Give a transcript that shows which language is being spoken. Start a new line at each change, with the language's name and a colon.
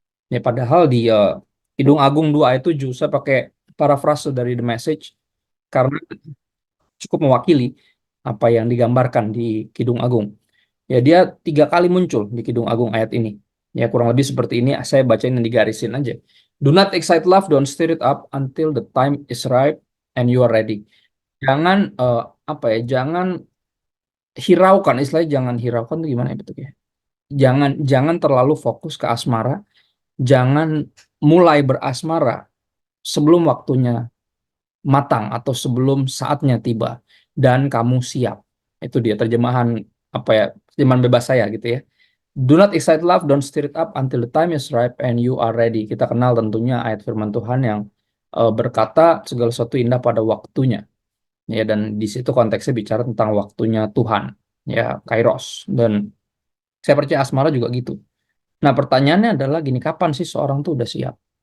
Indonesian: Ya padahal di Kidung Agung 2 ayat 7 saya pakai parafrase dari The Message karena cukup mewakili apa yang digambarkan di Kidung Agung. Ya dia 3 kali muncul di Kidung Agung ayat ini. Ya kurang lebih seperti ini. Saya bacain yang digarisin aja.
English: Do not excite love, don't stir it up until the time is right and you are ready.
Indonesian: Jangan apa ya? Jangan hiraukan, istilahnya jangan hiraukan itu gimana ya bentuknya? Jangan terlalu fokus ke asmara. Jangan mulai berasmara sebelum waktunya matang atau sebelum saatnya tiba dan kamu siap. Itu dia terjemahan apa ya? Terjemahan bebas saya gitu ya.
English: Do not excite love, don't stir it up until the time is ripe and you are ready.
Indonesian: Kita kenal tentunya ayat firman Tuhan yang berkata segala sesuatu indah pada waktunya. Ya, dan di situ konteksnya bicara tentang waktunya Tuhan. Ya, Kairos. Dan saya percaya asmara juga gitu. Nah, pertanyaannya adalah gini, kapan sih seorang tuh udah siap?